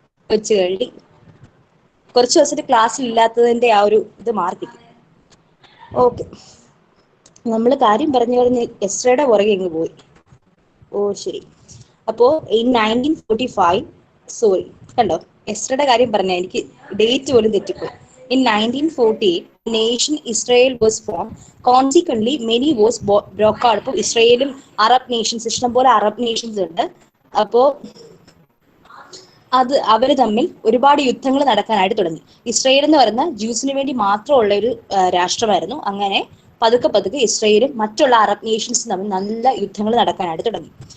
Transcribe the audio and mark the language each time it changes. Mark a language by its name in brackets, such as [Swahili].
[Malayalam] കൊച്ചു കള്ളി. കുറച്ചു ദിവസത്തെ ക്ലാസ്സിൽ ഇല്ലാത്തതിന്റെ ആ ഒരു ഇത് മാറിക്കിട്ടി. ഓക്കെ, നമ്മള് കാര്യം പറഞ്ഞു പറഞ്ഞ് എസ്ട്രയുടെ പുറകെ അങ്ങ് പോയി. ഓ ശരി. അപ്പോ ഇൻ 1945, സോറി കണ്ടോ, എസ്ട്രയുടെ കാര്യം പറഞ്ഞ എനിക്ക് ഡേറ്റ് പോലും തെറ്റിപ്പോയി. [English] In 1948 nation Israel was formed. Consequently many wars broke out. [Malayalam] അപ്പോൾ ഇസ്രയേലും അറബ് നേഷൻസ്, ഇഷ്ടംപോലെ അറബ് നേഷൻസ് ഉണ്ട്. അപ്പോ അവര് തമ്മിൽ ഒരുപാട് യുദ്ധങ്ങൾ നടക്കാനായിട്ട് തുടങ്ങി. ഇസ്രയേൽ എന്ന് പറയുന്ന ജ്യൂസിന് വേണ്ടി മാത്രമുള്ള ഒരു രാഷ്ട്രമായിരുന്നു. അങ്ങനെ പതുക്കെ പതുക്കെ ഇസ്രയേലും മറ്റുള്ള അറബ് നേഷൻസും തമ്മിൽ നല്ല യുദ്ധങ്ങൾ നടക്കാനായിട്ട് തുടങ്ങി.